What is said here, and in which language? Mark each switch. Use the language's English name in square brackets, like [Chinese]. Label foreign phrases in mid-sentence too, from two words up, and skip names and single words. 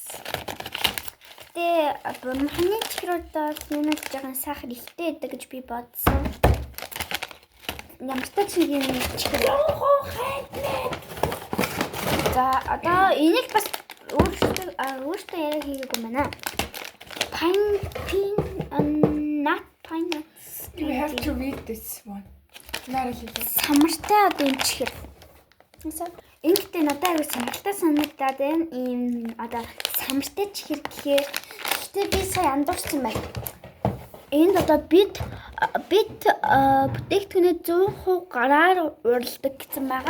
[Mongolian] Махны чихруудаас нэг жоохон сахар ихтэй байдаг гэж би бодсон. Ямартай ч нэг юм чихэр. За одоо энийг бас өөртөө яриа хийгээгүй байна. [English] Not pine nuts. You have to read this one. [Mongolian] Самартай одоо юм чихэр. Ингээд надад аягүй сонирхолтой санагдаад байна. Ийм одоо самартай чихэр гэхээр гэхдээ би сая андуурсан байна. Энд одоо бид бүтээгдэхүүнээ 100% гараар уралдаг гэсэн байгаа.